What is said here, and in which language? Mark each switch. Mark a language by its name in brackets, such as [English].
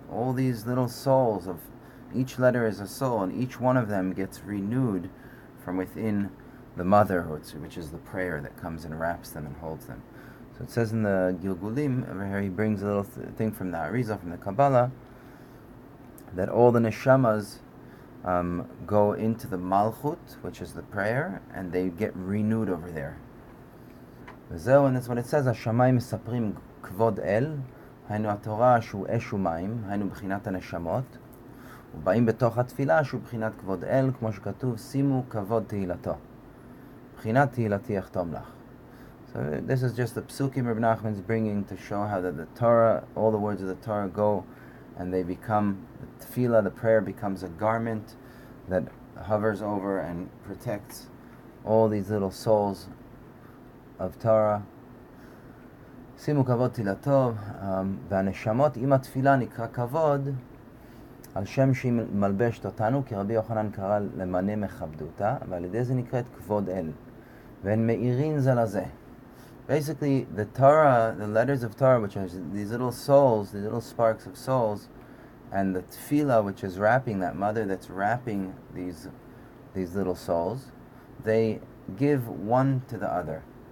[English] All these little souls of each letter is a soul, and each one of them gets renewed from within the mother, which is the prayer that comes and wraps them and holds them. So it says in the Gilgulim, over here he brings a little thing from the Arizah, from the Kabbalah, that all the neshamas go into the Malchut, which is the prayer, and they get renewed over there. And that's what it says, [Hebrew] השמיים מספרים כבוד אל, היינו התורה שהוא אש ומים, היינו בחינת הנשמות, ובאים בתוך התפילה שהוא בחינת כבוד אל, כמו שכתוב, שימו כבוד תהילתו. בחינת תהילתי יחתום לך. [English] So this is just the psukim Reb Nachman is bringing to show how that the Torah, all the words of the Torah go, and they become, the tefillah, the prayer becomes a garment that hovers over and protects all these little souls of Torah. [Hebrew] שימו כבוד תהילתו, והנשמות עם התפילה נקרא כבוד, על שם שהיא מלבשת אותנו, כי רבי יוחנן קרא למנה מכבדותה, ועל ידי זה נקראת כבוד אל. והן מאירין זה לזה. [English] Basically, the Torah, the letters of Torah, which are these little souls, these little sparks of souls, and the tefillah, which is wrapping, that mother that's wrapping these little souls, they give one to the other.